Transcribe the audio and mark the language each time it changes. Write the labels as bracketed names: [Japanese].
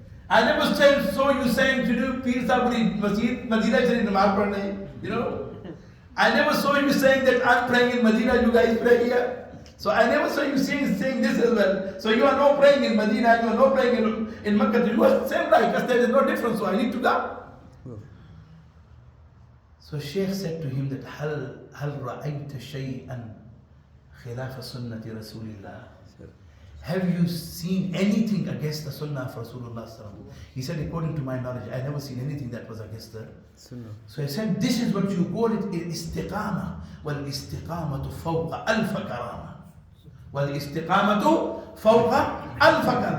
[English] I never saw you saying to do Pir Sabri Masjid, [Urdu] Madina Sharif Namaz Padhne. [English] You know? I never saw you saying that I'm praying in Madina, you guys pray here. So I never saw you saying this as well. So you are not praying in Medina, you are not praying in Makkah. You are the same right, because there is no difference, so I need to go. So Shaykh said to him that [Arabic] هل رأيت شيئا خلاف سنة رسول الله? [English] Have you seen anything against the sunnah of Rasulullah? He said, according to my knowledge, I never seen anything that was against the sunnah. So he said, this is what you call it, istiqamah. [Arabic] وَالْإِسْتِقَامَةُ فَوْقَ أَلْفَ كَرَامَةٍ. وَالْإِسْتِقَامَةُ فَوْقَ أَلْفَ.